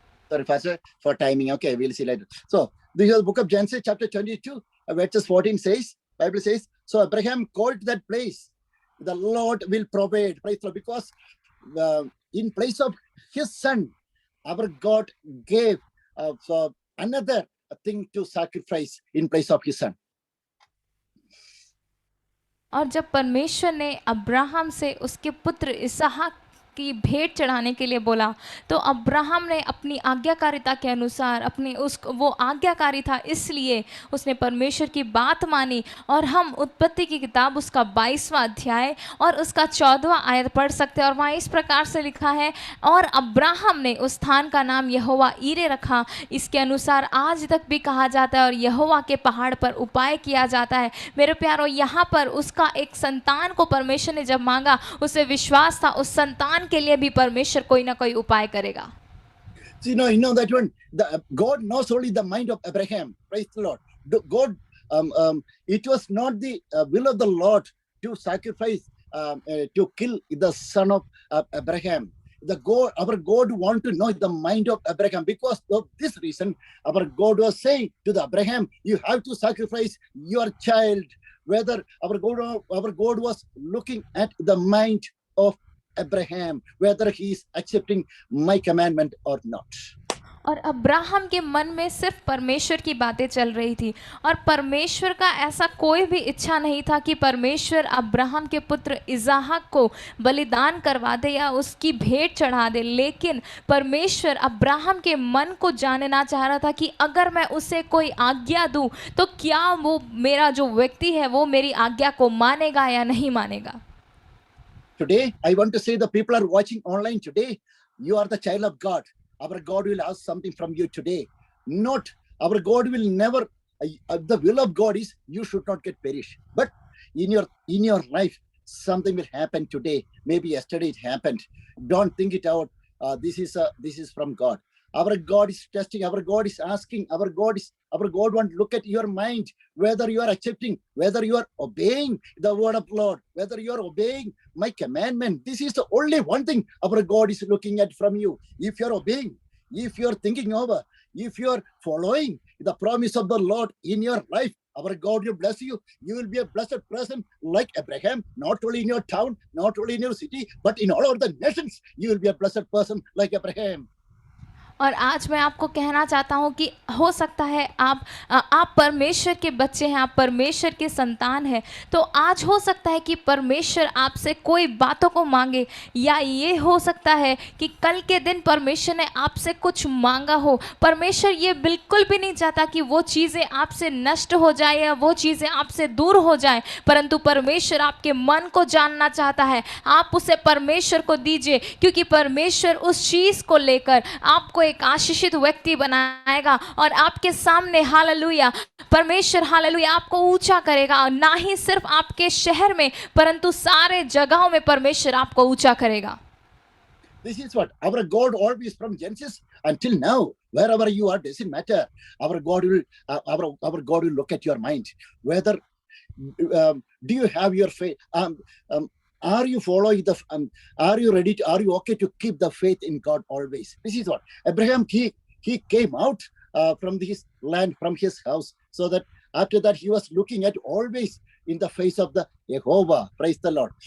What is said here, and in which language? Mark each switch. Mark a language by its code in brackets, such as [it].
[en] Sorry, Pastor, for timing. Okay, we'll see later. So, this is the book of Genesis, chapter 22, verses 14 says, Bible says, so Abraham called that place, the Lord will provide. Praise the Lord, because in place of his son, our God gave another thing to sacrifice in place of his son. [hi] और जब परमेश्वर ने Abraham से उसके पुत्र इसहाक की भेंट चढ़ाने के लिए बोला तो अब्राहम ने अपनी आज्ञाकारिता के अनुसार वो आज्ञाकारी था, इसलिए उसने परमेश्वर की बात मानी। और हम उत्पत्ति की किताब उसका 22वां अध्याय और उसका 14वां आयत पढ़ सकते हैं और वहाँ इस प्रकार से लिखा है, और अब्राहम ने उस स्थान का नाम यहोवा ईरे रखा। इसके अनुसार आज तक भी कहा जाता है और यहोवा के पहाड़ पर उपाय किया जाता है। मेरे प्यारो, यहाँ पर उसका एक संतान को परमेश्वर ने जब मांगा, उसे विश्वास था उस संतान के लिए भी परमेश्वर कोई ना कोई उपाय करेगा। [en] So, you know that one. God knows only the mind of Abraham. Praise the Lord. God, it was not the will of the Lord to sacrifice, to kill the son of Abraham. Our God want to know the mind of Abraham. Because of this reason, our God was saying to the Abraham, you have to sacrifice your child. Whether our God was looking at the mind of Abraham, whether he is accepting my commandment or not. और Abraham के मन में सिर्फ परमेश्वर की बातें चल रही थी और परमेश्वर का ऐसा कोई भी इच्छा नहीं था कि परमेश्वर अब्राहम के पुत्र इसहाक को बलिदान करवा दे या उसकी भेंट चढ़ा दे। लेकिन परमेश्वर अब्राहम के मन को जानना चाह रहा था कि अगर मैं उसे कोई आज्ञा दूं तो क्या वो मेरा जो व्यक्ति है वो मेरी आज्ञा को मानेगा या नहीं मानेगा। Today, I want to say the people are watching online today. You are the child of God. Our God will ask something from you today. Not our God will never. The will of God is you should not get perished. But in your life, something will happen today. Maybe yesterday it happened. Don't think it out. This is from God. Our God is testing. Our God is asking. Our God want to look at your mind, whether you are accepting, whether you are obeying the word of Lord, whether you are obeying my commandment. This is the only one thing our God is looking at from you. If you are obeying, if you are thinking over, if you are following the promise of the Lord in your life, our God will bless you. You will be a blessed person like Abraham, not only in your town, not only in your city, but in all over the nations. You will be a blessed person like Abraham. [hi] और आज मैं आपको कहना चाहता हूँ कि हो सकता है आप परमेश्वर के बच्चे हैं, आप परमेश्वर के संतान हैं, तो आज हो सकता है कि परमेश्वर आपसे कोई बातों को मांगे, या ये हो सकता है कि कल के दिन परमेश्वर ने आपसे कुछ मांगा हो। परमेश्वर ये बिल्कुल भी नहीं चाहता कि वो चीज़ें आपसे नष्ट हो जाए या वो चीज़ें आपसे दूर हो जाए, परंतु परमेश्वर आपके मन को जानना चाहता है। आप उसे परमेश्वर को दीजिए, क्योंकि परमेश्वर उस चीज़ को लेकर आपको एक आशीषित व्यक्ति बनाएगा और आपके सामने हालेलुया परमेश्वर हालेलुया आपको ऊंचा करेगा। ना ही सिर्फ आपके शहर में परंतु सारे जगहों में परमेश्वर आपको ऊंचा करेगा। [en] This is what our God always from Genesis until now, wherever you are, doesn't matter. Our God will look at your mind, whether do you have your faith. Are you following the? Are you ready? Are you okay to keep the faith in God always? This is what Abraham he came out from his land, from his house, so that after that he was looking at always in the face of the Jehovah. Praise the Lord.